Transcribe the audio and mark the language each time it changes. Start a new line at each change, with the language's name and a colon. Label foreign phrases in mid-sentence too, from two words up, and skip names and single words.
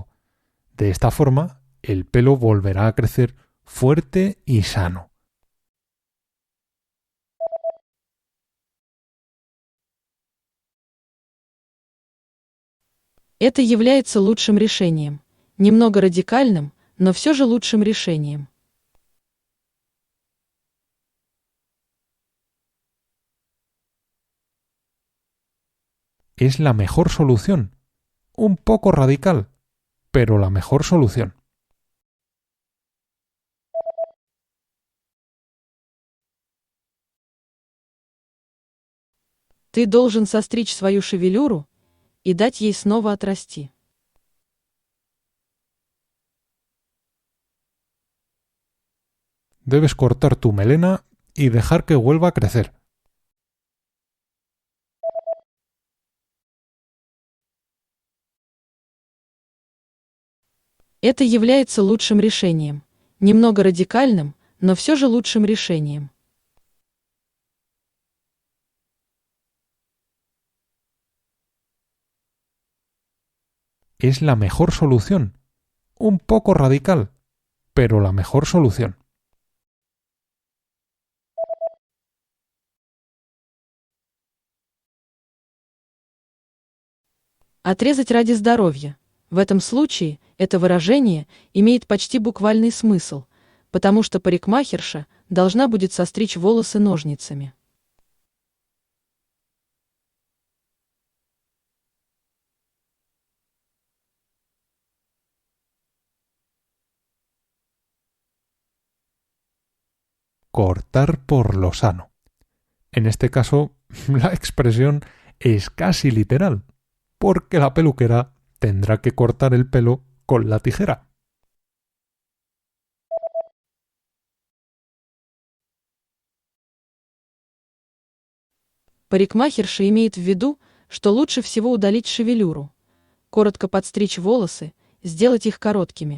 Spanish: De esta forma, el pelo volverá a crecer fuerte y sano.
Russian: Это является лучшим решением. Немного радикальным, но все же лучшим решением.
Spanish: Es la mejor solución. Un poco radical, pero la mejor solución.
Russian: Ты должен состричь свою шевелюру и дать ей снова отрасти.
Spanish: Debes cortar tu melena y dejar que vuelva a crecer.
Russian: Это является лучшим решением. Немного радикальным, но все же лучшим решением.
Spanish: Es la mejor solución. Un poco radical, pero la mejor solución.
Russian: Отрезать ради здоровья. В этом случае это выражение имеет почти буквальный смысл, потому что парикмахерша должна будет состричь волосы ножницами.
Spanish: Cortar por lo sano. En este caso, la expresión es casi literal, porque la peluquera tendrá que cortar el pelo con la tijera.
Russian: Парикмахерша имеет в виду, что лучше всего удалить шевелюру, коротко подстричь волосы, сделать их короткими.